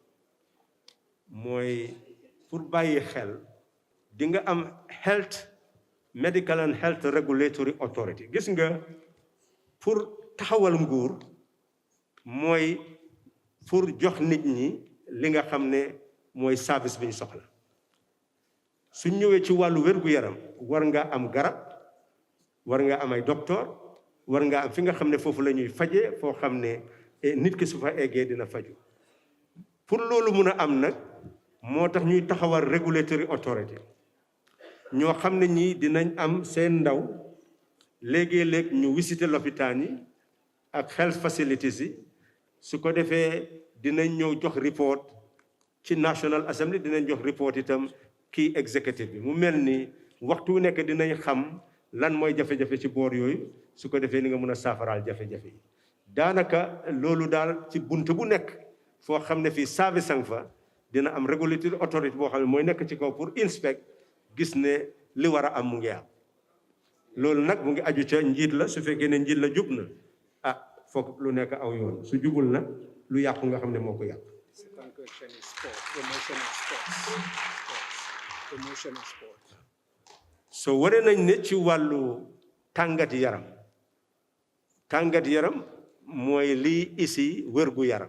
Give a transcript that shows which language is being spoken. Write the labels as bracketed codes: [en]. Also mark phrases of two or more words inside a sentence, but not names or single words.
[wo] mooy pour bàyyi xel di nga am [en] health medical and health regulatory authority. [wo] Gis nga pour taxawal nguur mooy pour jox nit ñi li nga xam ne mooy service bi ñu soxla. Suñ ñëwee ci wàllu wér-gu-yaram war nga am garab, war nga am ay docteur, war nga am fi nga xam ne foofu la ñuy fajee, foo xam ne nit ki su fa eggee dina faju. Pour loolu mun a am nag moo tax ñuy taxawal [en] regulatory authority [wo] ñoo xam ne ñii dinañ am seen ndaw léegi-léeg ñu visiter lopitaan yi ak [en] health facilities [wo] yi, su ko defee dinañ ñëw jox report ci National Assembly, dinañ jox report itam kii executive bi. Mu mel ni waxtu nekk dinañ xam lan mooy jafe-jafe ci boor yooyu, su ko defee ni nga mun a saafaraal jafe-jafe yi. Daanaka loolu daal ci bunt bu nekk foo xam ne fii service ang fa dina am [en] regulatory authority [wo] boo xam ne mooy nekk ci kaw pour inspect gis ne li war a am mu ngi am. Loolu nag mu ngi aju ca njiit la, su fekkee ne njiit la jub na foog lu nekk aw yoon, su jubul na lu yàqu nga xam ne moo ko yàq. So wane nañ ne ci wàllu tàngat yaram mooy lii isi wérgu yaram.